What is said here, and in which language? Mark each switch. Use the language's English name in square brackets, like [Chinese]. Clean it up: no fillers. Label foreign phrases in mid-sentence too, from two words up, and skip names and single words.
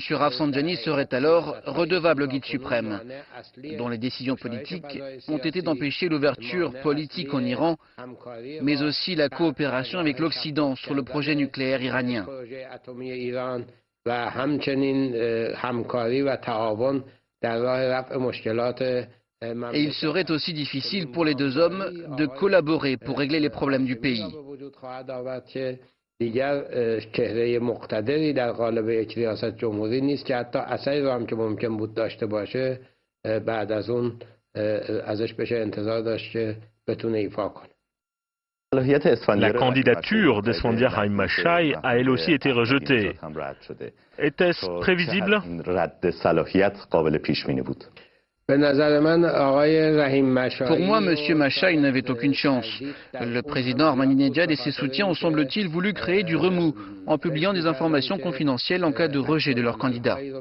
[French] Rafsanjani serait alors redevable au guide suprême, dont les décisions politiques ont été d'empêcher l'ouverture politique en Iran, mais aussi la coopération avec l'Occident sur le projet nucléaire iranien. Et il serait aussi difficile pour les deux hommes de collaborer pour régler les problèmes du pays. [Persian] دیگر چهره مقتدری در قالب یک ریاست جمهوری نیست که حتی اثری رو هم که ممکن بود داشته باشه بعد از اون ازش بشه انتظار داشت که بتونه ایفا کنه. [French] La candidature d'Esfandiar Haim Machai a elle aussi été rejetée. Était-ce prévisible? Pour moi, M. Machai n'avait aucune chance. Le président Ahmadinejad et ses soutiens ont, semble-t-il, voulu créer du remous en publiant des informations confidentielles en cas de rejet de leur candidat.